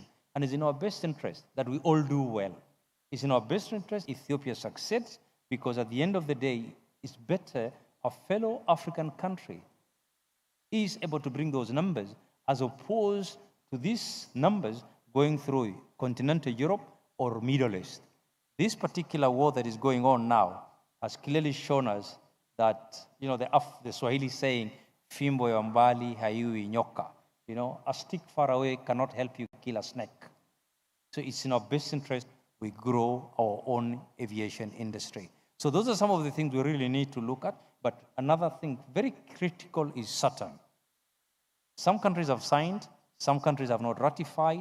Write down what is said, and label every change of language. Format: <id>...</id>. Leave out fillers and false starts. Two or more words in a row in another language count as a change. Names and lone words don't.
<en>And it's in our best interest that we all do well. It's in our best interest Ethiopia succeeds, because at the end of the day, it's better a fellow African country is able to bring those numbers as opposed to these numbers going through continental Europe or Middle East. This particular war that is going on now has clearly shown us that, the Swahili saying,</en> <sw>fimbo ya mbali haiui nyoka.</sw> <en>A stick far away cannot help you kill a snake. So it's in our best interest we grow our own aviation industry. So those are some of the things we really need to look at. But another thing very critical is Saturn. Some countries have signed, some countries have not ratified.</en>